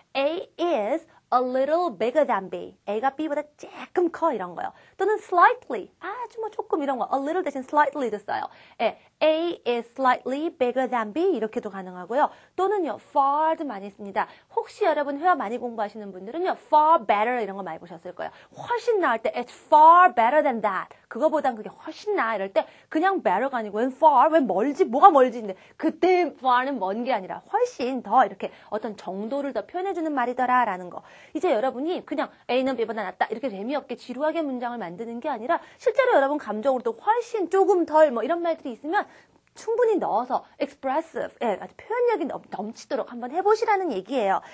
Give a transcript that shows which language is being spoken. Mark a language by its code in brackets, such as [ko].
[en] A is a little bigger than B. [ko] A가 B보다 조금 커 이런 거요. 또는 slightly. 아주 뭐 조금 이런 거. a little 대신 slightly도 써요. [en] A is slightly bigger than B [ko] 이렇게도 가능하고요. 또는요. far도 많이 씁니다. 혹시 여러분 회화 많이 공부하시는 분들은요. far better 이런 거 많이 보셨을 거예요. 훨씬 나을 때 [en] it's far better than that. [ko] 그거보단 그게 훨씬 나아 이럴 때 그냥 better가 아니고 웬 far, 웬 멀지, 뭐가 멀지인데 그때 far는 먼 게 아니라 훨씬 더 이렇게 어떤 정도를 더 표현해주는 말이더라 라는 거. 이제 여러분이 그냥 A는 B보다 낫다 이렇게 재미없게 지루하게 문장을 만드는 게 아니라 실제로 여러분 감정으로도 훨씬 조금 덜 뭐 이런 말들이 있으면 충분히 넣어서 expressive, 아주 표현력이 넘치도록 한번 해보시라는 얘기예요.